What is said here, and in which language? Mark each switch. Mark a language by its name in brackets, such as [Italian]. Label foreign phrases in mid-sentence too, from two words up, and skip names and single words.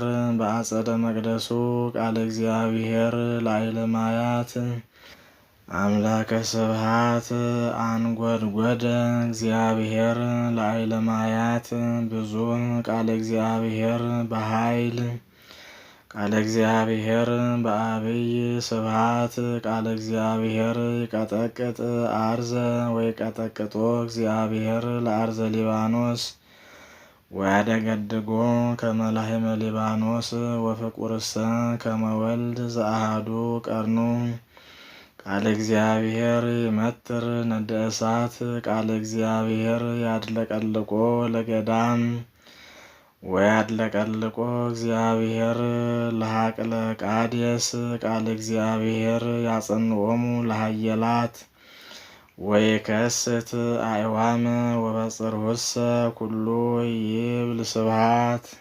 [Geez] በአጸደ መቅደሱ ቃለ እግዚአብሔር ላዕለ ማያት አምላከ ስብሐት አንጐድጐደ እግዚአብሔር ላዕለ ማያት ብዙ ቃለ እግዚአብሔር በኃይል ቃለ እግዚአብሔር በአብይ ስብሐት ቃለ እግዚአብሔር ይቀጠቅጥ አርዘ ወይቀጠቅጦ እግዚአብሔር ለአርዘ ሊባኖስ ወያደገድጎ ከመ ላሕመ ሊባኖስ ወፍቁርሰ ከመ ወልድ ዘአሐዱ ቀርኑ ቃለ እግዚአብሔር ይመትር ነደ እሳት ቃለ እግዚአብሔር ያድለቀልቆ ለገዳም ወያድለቀልቆ እግዚአብሔር ለሐቅለ ቃዴስ ቃለ እግዚአብሔር ያጸንዖሙ ለሃየላት ወይከስት አዕዋመ ወበጽርሑሰ ኩሉ ይብል ስብሐት